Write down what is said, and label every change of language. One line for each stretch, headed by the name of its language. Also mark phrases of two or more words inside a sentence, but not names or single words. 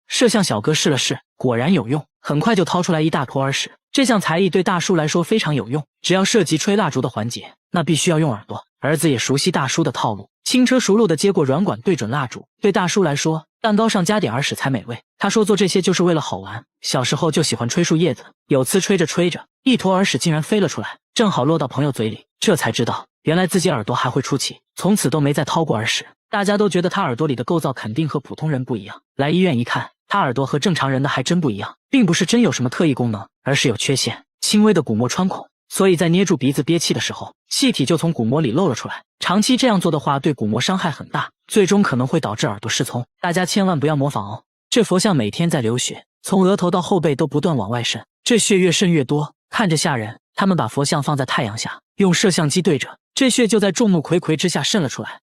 Chinese: 攝像小哥試了試，果然有用，很快就掏出來一大坨耳屎。這項才藝對大叔来說非常有用，只要涉及吹蠟燭的環節，那必須要用耳朵。兒子也熟悉大叔的套路，輕車熟路地接過軟管對準蠟燭。對大叔來說，蛋糕上加點耳屎才美味。他說做這些就是為了好玩，小時候就喜歡吹樹葉子，有次吹着吹着，一坨耳屎竟然飛了出來，正好落到朋友嘴裡，這才知道原來自己耳朵還會出气，從此都沒再掏過耳屎。大家都覺得他耳朵裡的構造肯定和普通人不一樣，來醫院一看，他耳朵和正常人的還真不一樣，並不是真有什麼特異功能，而是有缺陷，輕微的鼓膜穿孔，所以在捏住鼻子憋氣的時候，气體就從鼓膜裡漏了出來。長期這樣做的話，對鼓膜傷害很大，最終可能會導致耳朵失聰。大家千萬不要模仿哦。這佛像每天在流血，從額頭到後背都不斷往外滲，這血越滲越多，看着嚇人。他們把佛像放在太陽下，用攝像機對着，這血就在眾目睽睽之下滲了出來。